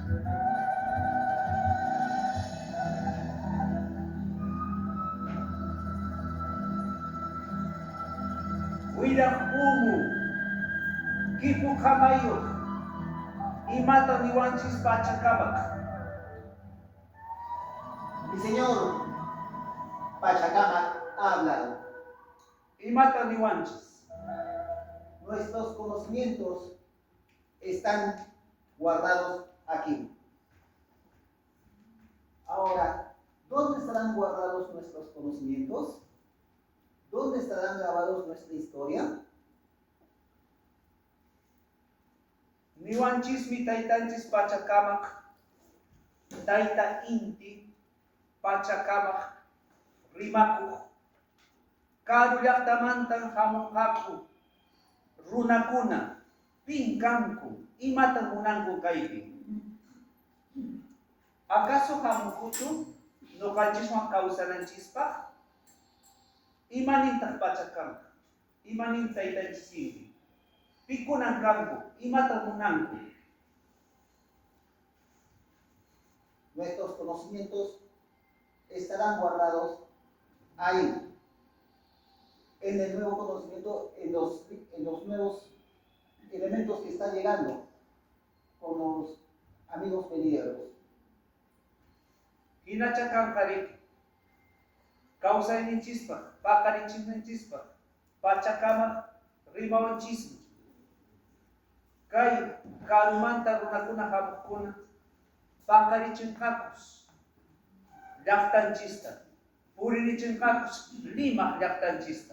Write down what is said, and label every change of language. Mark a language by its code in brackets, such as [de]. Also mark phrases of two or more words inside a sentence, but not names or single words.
[qu] Willaq umu, kipu kamayuq, imata niwanchis pachacamaq. [es] Mi señor Pachacama ha hablado. [qu] Imata niwanchis. [es] Nuestros conocimientos están guardados aquí. Ahora, ¿dónde estarán guardados nuestros conocimientos? ¿Dónde estarán grabados nuestra historia? [qu] Niwanchis mi taytanchis pachacamaq, tayta inti, pachacamaq, rimakuq, karu llaqtamantan hamunqaku, runakuna, pin kanku, imata munanku kaypi. ¿Acaso hamukuchu noqanchiswan kawsananchispaq? Imanintaq pachacamaq, imanintaq taytanchis inti. Pikunan kanku, imata munanku. [es] Nuestros conocimientos estarán guardados ahí, en el nuevo conocimiento, en los nuevos elementos que están llegando con los amigos venideros. [qu] Hinachakanqarik, kawsayninchispaq, paqarinchisninchispaq, pachacamaq rimawanchismi. Kay karumanta runakuna hamuqkuna paqarichinqakus llaqtanchista, purinichinqakus Limaq llaqtanchista.